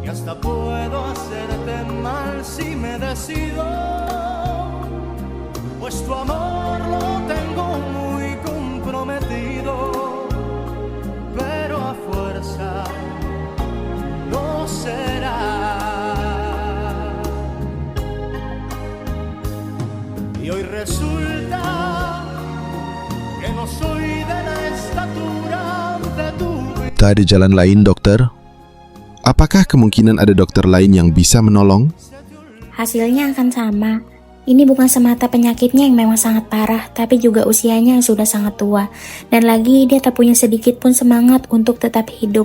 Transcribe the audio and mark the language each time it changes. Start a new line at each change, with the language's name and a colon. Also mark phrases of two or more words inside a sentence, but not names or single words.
Spanish: hasta puedo hacerte mal si me decido, pues tu amor lo tengo muy comprometido, pero a fuerza no será. Y hoy resulta que no soy de la estatura de tu vida.
Indonesian: Tak ada jalan lain, dokter? Apakah kemungkinan ada dokter lain yang bisa menolong? Hasilnya akan sama. Ini bukan semata penyakitnya yang memang sangat parah, tapi juga usianya yang sudah sangat tua. Dan lagi dia tak punya sedikit pun semangat untuk tetap hidup.